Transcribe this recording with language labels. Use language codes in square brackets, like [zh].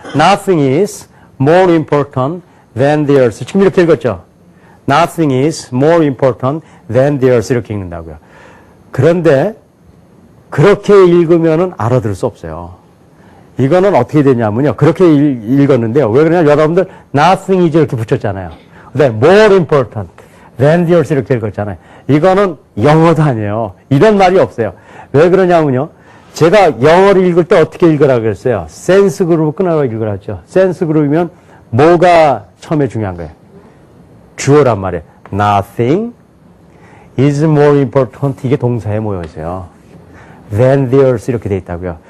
[en] Nothing is more important than the earth. [ko] 지금 이렇게 읽었죠? [en] Nothing is more important than the earth. [ko] 이렇게 읽는다고요. 그런데 그렇게 읽으면은 알아들을 수 없어요. 이거는 어떻게 되냐면요. 그렇게 읽었는데요. 왜 그러냐? 여러분들 [en] nothing is [ko] 이렇게 붙였잖아요. 근데 [en] more important than the earth [ko] 이렇게 읽었잖아요. 이거는 영어도 아니에요. 이런 말이 없어요. 왜 그러냐면요. 제가 영어를 읽을 때 어떻게 읽으라고 그랬어요? 센스 그룹을 끊어라고 읽으라고. 센스 그룹이면 뭐가 처음에 중요한 거예요? 주어란 말이에요. Nothing [en] is more important [ko] 이게 동사에 모여 있어요. [en] than the earth [ko] 이렇게 돼 있다고요.